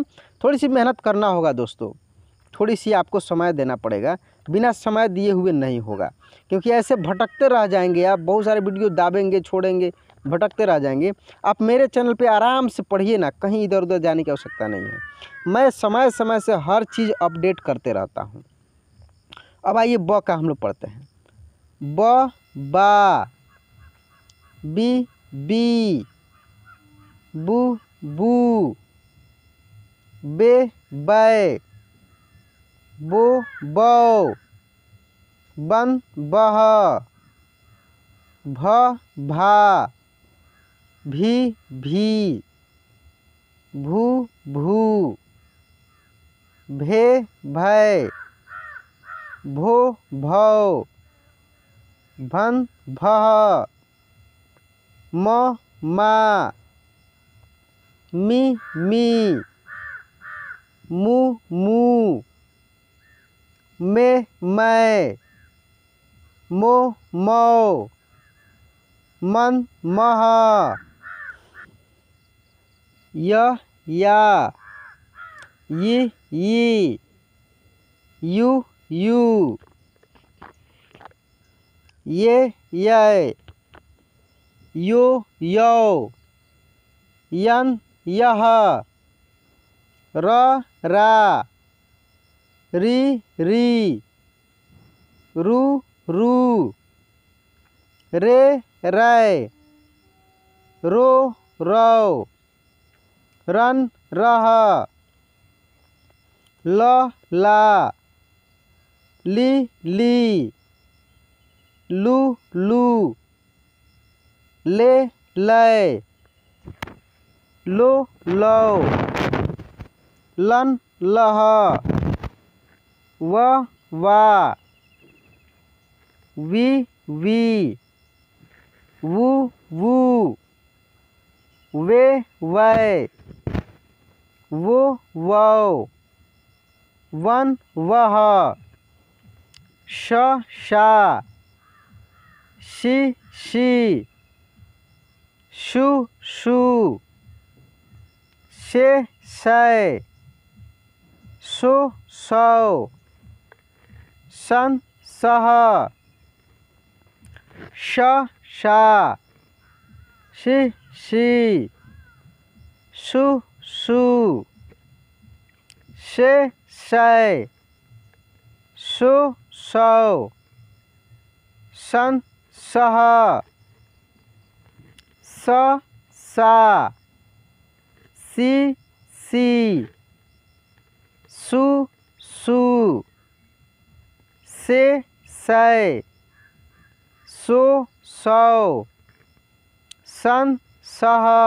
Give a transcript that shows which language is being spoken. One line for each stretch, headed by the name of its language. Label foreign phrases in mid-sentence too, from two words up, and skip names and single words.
Hindi: थोड़ी सी मेहनत करना होगा दोस्तों, थोड़ी सी आपको समय देना पड़ेगा, बिना समय दिए हुए नहीं होगा, क्योंकि ऐसे भटकते रह जाएंगे आप, बहुत सारे वीडियो दाबेंगे छोड़ेंगे, भटकते रह जाएंगे। आप मेरे चैनल पे आराम से पढ़िए ना, कहीं इधर उधर जाने की आवश्यकता नहीं है। मैं समय समय से हर चीज़ अपडेट करते रहता हूँ। अब आइए ब का हम लोग पढ़ते हैं। ब बा, बी बी, बू बू, बे बै, बो बौ, बन बह, भ भा, भी भी, भू भू, भे भै, भो भौ, भन भह, म मा, मी मी, मू मू, मे मै, मो मौ, मन मह, य या, यी यी, यू यू, ये यै, यो यौ, यन यह, र रा, री री, रू रू, रे रै, रो रौ, रन रह, ल ला, ली ली, लू लू, ले लै, लो लौ, लन लह, व वा, वी वी, वू वू, वे वै, वो वौ, वन वह, श शा, शी शी, शू शू, शे शै, सो सौ, सन सह, श शा, शी शी, सु सु, शे शै, सु सौ, सन सह, स सा, सी सी, सु सु, से सै, सो सौ, सन सह,